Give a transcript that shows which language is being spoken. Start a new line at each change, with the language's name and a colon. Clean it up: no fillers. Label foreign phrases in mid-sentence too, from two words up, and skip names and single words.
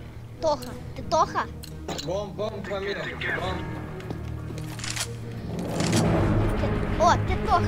Russian: Тоха, ты Тоха?
English: Bomb, come here. Bomb.
Russian: О, ты Тоха.